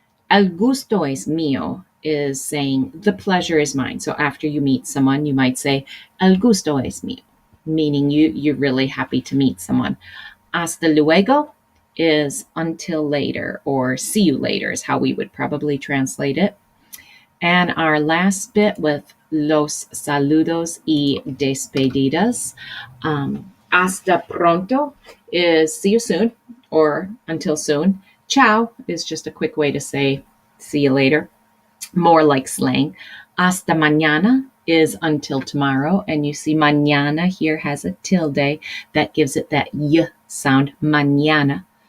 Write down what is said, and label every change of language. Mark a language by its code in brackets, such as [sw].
[es] El gusto es mío [en] is saying, the pleasure is mine. So after you meet someone, you might say, [es] el gusto es mío, [en] meaning you're really happy to meet someone. [es] Hasta luego [en] is until later, or see you later is how we would probably translate it. And our last bit with [es] los saludos y despedidas. Hasta pronto [en] is see you soon or until soon. Ciao is just a quick way to say see you later, more like slang. [es] Hasta mañana [en] is until tomorrow. And you see mañana here has a tilde that gives it that y sound, mañana.